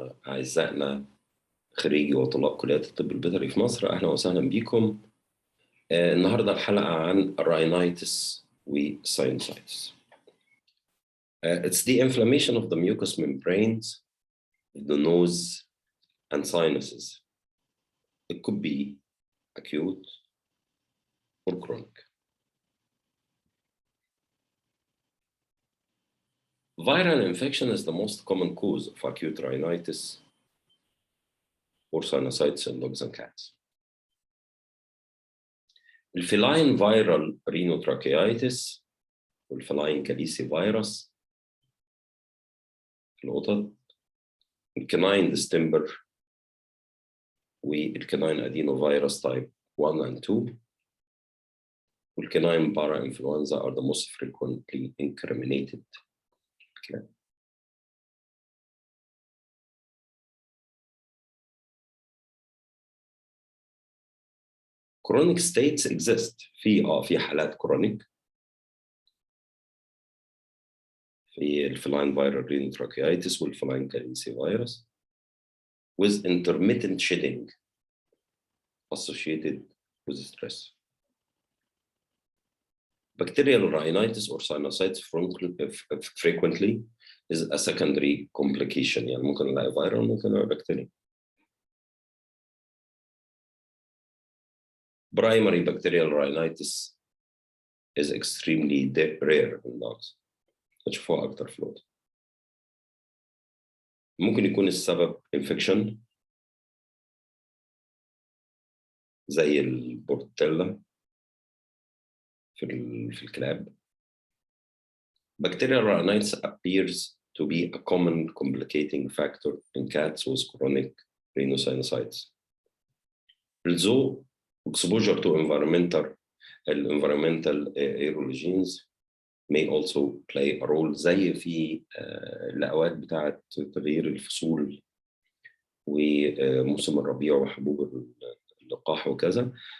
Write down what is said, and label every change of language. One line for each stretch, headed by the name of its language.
Arabic: أعزائنا خريجي وطلاب كليات الطب البيطري في مصر، أهلا وسهلا بكم. النهاردة الحلقة عن الراينايتس والساينوسايتس.
English: It's the inflammation of the mucous membranes of the nose and sinuses. It could be acute or chronic. Viral infection is the most common cause of acute rhinitis or sinusitis in dogs and cats. الفيلاين viral rhinotracheitis والفيلاين calicivirus
Arabic: في القطط،
English: الكناين ديستمبر والكناين adenovirus type 1 and 2 والكناين parainfluenza are the most frequently incriminated. Chronic states exist.
Arabic: في حالات
English: Chronic في الفلاين viral rhinotracheitis والفلاين calicivirus with intermittent shedding associated with stress. Bacterial rhinitis or sinusitis frequently is a secondary complication.
Arabic: يعني ممكن نلاقي فيرال ممكن نلاقي بكتيريا.
English: Primary bacterial rhinitis is extremely rare in dogs.
Arabic: هتشوفوها أكتر في الوقت. ممكن يكون السبب infection زي البورتيلا في الكلاب.
English: Bacterial rhinitis appears to be a common complicating factor in cats with chronic rhinosinusitis. Although exposure to environmental aerologens may also play a role
Arabic: زي في الأوقات بتاعة تغيير الفصول وموسم الربيع وحبوب اللقاح وكذا.